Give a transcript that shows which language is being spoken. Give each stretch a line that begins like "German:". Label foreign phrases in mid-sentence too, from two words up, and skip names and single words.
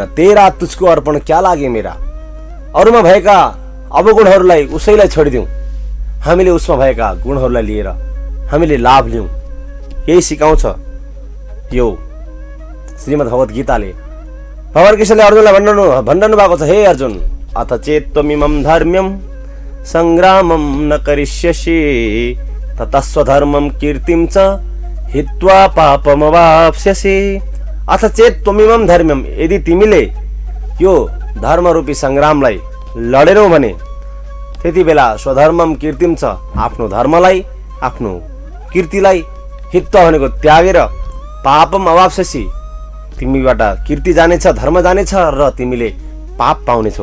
Hindi: तेरा तुझको अर्पण क्या लागे मेरा।
Nepali: अरूमा भएका अवगुणहरूलाई उसैलाई छोडिदिउँ, हामीले उसमा भएका गुणहरूलाई लिएर हामीले लाभ लिउँ। यही सिकाउँछ यो श्रीमद् भगवत गीताले। भगवान कृष्णले अर्जुनलाई भन्नु भएको छ,
Sanskrit: हे अर्जुन अथ चेत् त्वमिमं धर्म्यं संग्रामं न करिष्यसि ततस्वधर्मं कीर्तिं च हित्वा पापमवाप्स्यसि। अथ चेत् त्वमिमं धर्म्यं,
Nepali: यदि तिमीले यो धर्मरूपी सङ्ग्रामलाई लडेनौ भने त्यति बेला
Sanskrit: स्वधर्मम कीर्तिम
Nepali: छ, आफ्नो धर्मलाई, आफ्नो कीर्तिलाई, हित्वा भनेको त्यागेर,
Sanskrit: पापम अवाप्स्यसि,
Nepali: तिमीबाट कीर्ति जानेछ, धर्म जानेछ र तिमीले पाप पाउनेछौ।